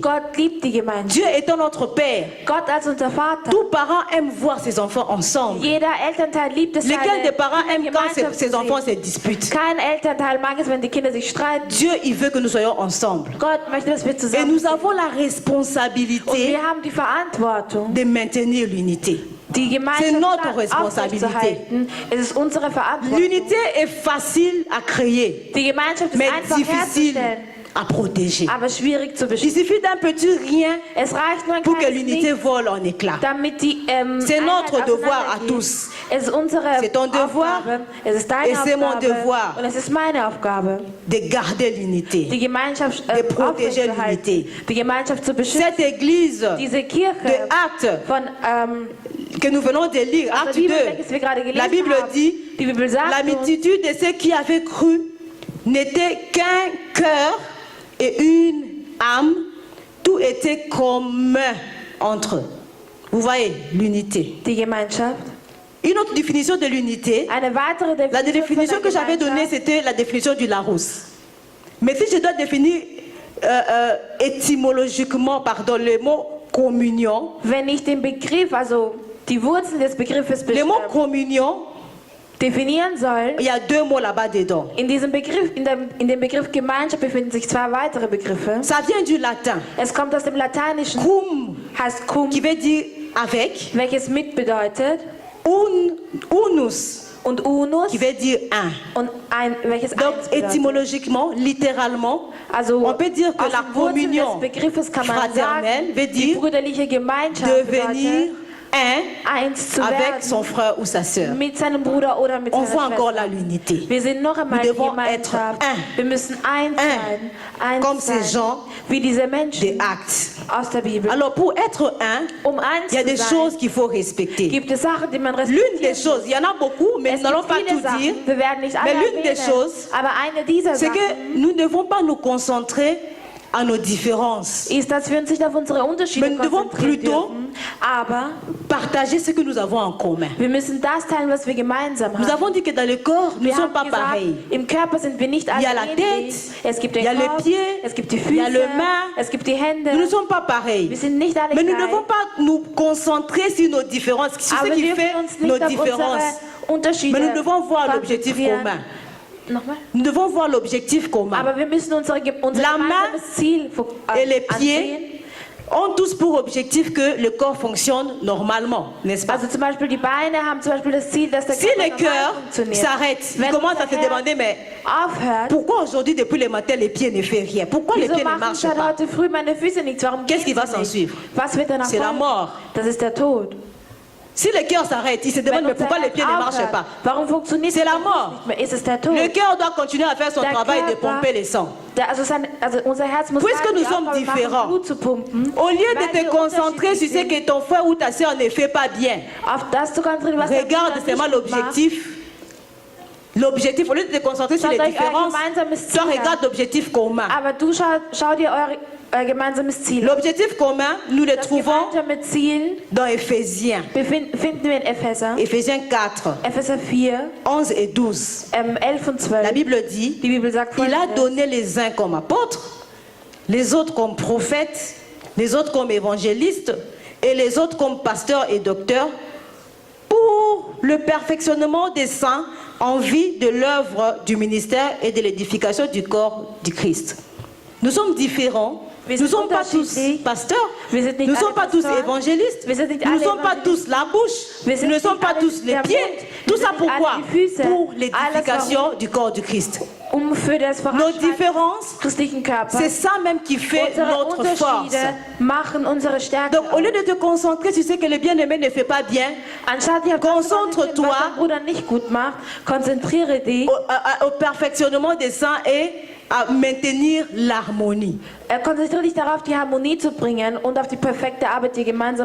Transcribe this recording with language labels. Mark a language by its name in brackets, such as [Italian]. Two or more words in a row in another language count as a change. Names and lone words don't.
[German] Gott liebt die Gemeinschaft. [French] Dieu étant notre Père, [German] Gott als unser Vater. [French] tout parent aime voir ses enfants ensemble. [German] Jeder Elternteil liebt es, [French] Lesquels des parents [German] seine [French] aiment quand [German] Gemeinschaft [French] ses [German] zu [French] enfants [German] sehen. [French] se disputent? [German] Kein Elternteil mag es, wenn die Kinder sich streiten. [French] Dieu, il veut que nous soyons ensemble. [German] Gott möchte, dass wir [French] Et [German] zusammen [French] nous [German] sind. [French] avons la [German] Und [French] responsabilité [German] wir haben die Verantwortung, [French] de maintenir l'unité. [German] Die [French] C'est notre [German] Gemeinschaft [French] responsabilité. [German] aufrechtzuerhalten, es ist unsere Verantwortung. [French] L'unité est facile à créer, [German] Die Gemeinschaft ist [French] mais [German] einfach [French] difficile [German] herzustellen, [French] à protéger. [German] aber schwierig zu [French] Il [German] beschützen. [French] suffit d'un petit rien [German] Es reicht nur ein [French] pour que [German] kleines [French] l'unité [German] Nichts, [French] vole en éclats. [German] damit die [French] C'est [German] Einheit [French] notre devoir à [German] auseinandergeht. [French] tous. [German] Es ist unsere [French] C'est ton devoir [German] Aufgabe, es ist deine [French] et c'est mon [German] Aufgabe [French] devoir. [German] und es ist meine Aufgabe, [French] De garder l'unité. [German] die Gemeinschaft [French] De protéger [German] aufrechtzuerhalten, [French] l'unité. [German] die Gemeinschaft zu beschützen. [French] Cette église [German] Diese [French] de [German] Kirche [French] Actes [German] von [French] que nous venons de lire, [German] aus der [French] Acte [German] Bibel, 2, welches wir gerade gelesen [French] la Bible [German] haben, [French] dit, [German] die Bibel sagt [French] la [German] uns, [French] multitude de ceux qui avaient cru n'était qu'un cœur et une âme, tout était commun entre eux. Vous voyez, l'unité. [German] die Gemeinschaft. [French] Une autre définition de l'unité, [German] Eine weitere [French] la [German] Definition [French] définition [German] von [French] que [German] der [French] j'avais donnée, [German] Gemeinschaft. [French] c'était la définition du Larousse. Mais si je dois définir étymologiquement, pardon, le mot communion, [German] Wenn ich den Begriff, also die Wurzel des Begriffes [French] le mot communion, [German] definieren soll, [French] il y a deux mots là-bas dedans. [German] in diesem Begriff, in dem Begriff Gemeinschaft befinden sich zwei weitere Begriffe. [French] Ça vient du latin. [German] Es kommt aus dem Lateinischen, [French] Cum, [German] heißt cum, [French] qui veut dire avec, [German] welches mit bedeutet, [French] unus, [German] und unus, [French] qui veut dire un. [German] und ein, welches [French] Donc, [German] eins bedeutet. [French] étymologiquement, littéralement, [German] Also [French] on peut dire que [German] aus [French] la [German] dem Wurzel [French] communion [German] des Begriffes kann man [French] fraternelle [German] sagen, [French] veut [German] die [French] dire [German] brüderliche Gemeinschaft [French] devenir [German] bedeutet, [French] un [German] eins zu [French] avec [German] werden [French] son frère ou sa sœur. [German] mit seinem Bruder oder mit [French] On [German] seiner [French] voit encore [German] Schwester. [French] là l'unité. [German] Wir sind noch einmal die [French] Nous devons être [German] Gemeinschaft. [French] un. [German] Wir müssen eins sein. Eins [French] Comme [German] sein. [French] ces gens [German] Wie diese [French] des [German] Menschen [French] actes. [German] aus der Bibel. [French] Alors, pour être un, [German] Eins [French] il y a [German] zu [French] des [German] sein, [French] choses qu'il faut respecter. [German] gibt es Sachen, die man [French] L'une [German] respektieren [French] des choses, il y en a beaucoup, mais [German] Es [French] nous n'allons [German] gibt [French] pas [German] viele [French] tout [German] Sachen, [French] dire. [German] wir werden nicht alle [French] Mais l'une des [German] erwähnen, [French] choses, [German] aber eine dieser [French] C'est [German] Sachen [French] que nous ne devons pas nous concentrer à nos différences. [German] ist, dass wir uns nicht auf unsere Unterschiede [French] Mais nous devons [German] konzentrieren [French] plutôt [German] dürfen, aber [French] Partager ce que nous avons en commun. [German] wir müssen das teilen, was wir gemeinsam [French] Nous [German] haben. [French] avons dit que dans le corps, nous ne [German] Wir [French] sommes [German] haben [French] pas [German] gesagt, [French] pareils. [German] im Körper sind wir nicht [French] Il [German] alle [French] y a la [German] ähnlich. [French] tête, [German] Es gibt [French] il y a [German] den [French] les [German] Kopf, [French] pieds, [German] es gibt die [French] il y a [German] Füße, [French] le main. [German] es gibt die Hände. [French] Nous ne sommes pas pareils. [German] Wir sind nicht alle [French] Mais nous ne [German] gleich. [French] devons pas nous concentrer sur nos différences, sur [German] Aber [French] ce [German] wir [French] qui [German] dürfen [French] fait [German] uns [French] nos [German] nicht auf [French] différences. [German] unsere Unterschiede [French] Mais nous devons voir l'objectif [German] konzentrieren. [French] commun. [German] Nochmal? [French] Nous devons voir l'objectif commun. [German] Aber wir müssen unser [French] La main [German] gemeinsames Ziel [French] Et les [German] ansehen. [French] pieds ont tous pour objectif que le corps fonctionne normalement, n'est-ce pas? [German] Also zum Beispiel die Beine haben zum Beispiel das Ziel, dass der [French] Si [German] Körper [French] le [German] normal [French] cœur [German] funktioniert. [French] s'arrête, il [German] Wenn [French] commence à [German] unser [French] se [German] Herz [French] demander, mais [German] aufhört, [French] pourquoi aujourd'hui, depuis le matin, les pieds ne font rien? Pourquoi les [German] wieso [French] pieds ne [German] machen [French] marchent [German] seit [French] pas? [German] heute früh meine Füße nichts? Warum [French] Qu'est-ce qui [German] geht's [French] va s'en [German] nicht? [French] suivre? [German] Was wird danach [French] C'est la [German] folgen? [French] mort. [German] Das ist der Tod. [French] Si le cœur s'arrête, il se demande, [German] Wenn [French] mais [German] unser [French] pourquoi les [German] Herz [French] pieds ne marchent [German] aufhört, [French] pas? [German] warum funktioniert [French] C'est la [German] das [French] mort. [German] nicht mehr? Ist es der Tod? [French] Le cœur doit continuer à faire son [German] Der [French] travail de [German] Körper- [French] pomper le sang. [German] Also unser Herz muss [French] Puisque [German] weiter [French] nous [German] die [French] sommes [German] Aufgabe machen, [French] différents, [German] Blut zu pumpen. [French] Au lieu [German] Weil [French] de te [German] wir [French] concentrer sur [German] unterschiedlich [French] ce [German] sind, [French] que ton frère ou ta soeur ne fait pas bien, [German] auf das zu konzentrieren, was der [French] regarde [German] Bruder [French] seulement [German] nicht gut macht. [French] l'objectif. L'objectif, au lieu de te concentrer sur les [German] Schaut euch euer [French] différences, [German] gemeinsames [French] toi [German] Ziel an. [French] regarde l'objectif commun. [German] Aber schau dir euer gemeinsames Ziel an. [French] L'objectif commun, nous le [German] Das [French] trouvons [German] gemeinsame Ziel [French] dans Éphésiens. [German] finden wir in Epheser. [French] Éphésiens 4, [German] Epheser 4, [French] 11 et 12. [German] 11 und 12. [French] La Bible dit, [German] Die Bibel sagt [French] il a [German] folgendes. [French] donné les uns comme apôtres, les autres comme prophètes, les autres comme évangélistes et les autres comme pasteurs et docteurs pour le perfectionnement des saints en vue de l'œuvre du ministère et de l'édification du corps du Christ. Nous sommes différents. [German] Wir [French] Nous ne [German] sind [French] sommes pas tous [German] unterschiedlich. [French] pasteurs. [German] Wir sind nicht [French] Nous ne sommes [German] alle [French] pas tous [German] Pastoren. [French] évangélistes. [German] Wir sind nicht [French] Nous ne [German] alle [French] sommes pas [German] Evangelisten. [French] tous la bouche. [German] Wir [French] Nous [German] sind [French] ne sommes [German] nicht [French] pas [German] alle [French] tous les [German] der [French] pieds. [German] Mund. [French] Tout [German] Wir [French] ça [German] sind nicht [French] pourquoi? [German] alle die Füße. [French] Pour [German] Alles [French] l'édification [German] warum? [French] du corps du Christ. [German] Für das [French] Nos [German] Voranschreiten [French] différences, [German] des christlichen Körpers. [French] c'est ça même qui fait [German] Unsere [French] notre force. [German] Unterschiede machen unsere Stärke [French] Donc, au lieu [German] aus. [French] de te concentrer sur ce que le bien-aimé ne fait pas bien, [German] Anstatt dir [French] Concentre-toi [German] was dein Bruder nicht gut macht, konzentriere dich, [French] au perfectionnement des saints et à maintenir l'harmonie. [German] konzentriere dich darauf, die Harmonie zu bringen und auf die perfekte Arbeit, die gemeinsam